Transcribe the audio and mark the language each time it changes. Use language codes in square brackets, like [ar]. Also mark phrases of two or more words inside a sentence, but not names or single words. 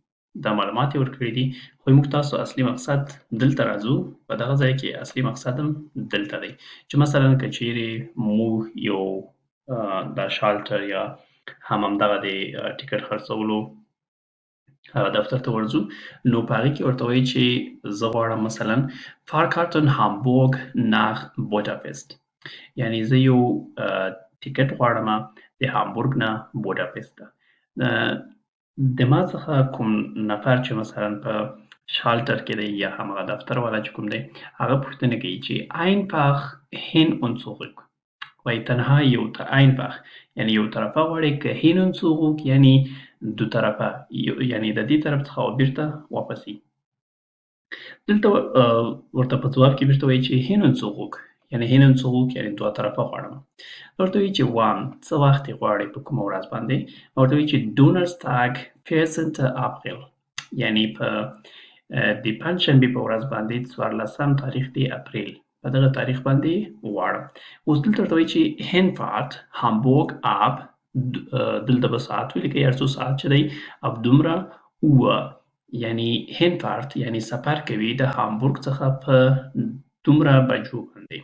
[ps] دا معلومات یې ورکړي دي خو موږ تاسو اصلي مقصد دلته راځو په دغه ځای کې اصلي مقصد هم دلته دی چې مثلا که چیرې موږ یو دا شالټر یا هم همدغه د ټکټ خرڅولو هغه دفتر ته ورځو نو په هغې کې ورته وایي چې زه غواړم مثلا [de] Fahrkarten Hamburg nach Budapest [ps] یعنې زه یو ټکټ غواړم د هامبورګ نه بوډاپست ته. د ما څخه کوم نفر چې مثلا په شالټر کې دی یا همغه دفتر والا چې کوم دی هغه پوښتنه کوي چې [de] einfach hin und zurück [ps] وایي تنها یو einfach یعنې یو طرفه غواړي که [de] hin und zurück [ps] یعنې دو طرفه یعنې د دې طرف څخه بیرته واپسي. دلته ورته په ځواب کې بیرته وایي چې [de] hin und zurück [ps] یعنې [de] hin und zurück [ps] یعنې دوه طرفه غواړم. ورته وایي چې وان څه وخت یې غواړي په کومه ورځ باندې ورته وایي چې [de] Donnerstag 14 April [ps] یعنې په د پنجشنبې په ورځ باندې 14 تاریخ د اپریل په دغه تاریخ باندې غواړم. اوس دلته ورته وایي چې [de] Hinfahrt Hamburg ab [ps] دلته به ساعت ولیکئ هر څو ساعت چې دی اب دومره اوه یعنې هینفارت یعنې سفر کوي د هامبورګ څخه په دومره بجو باندې.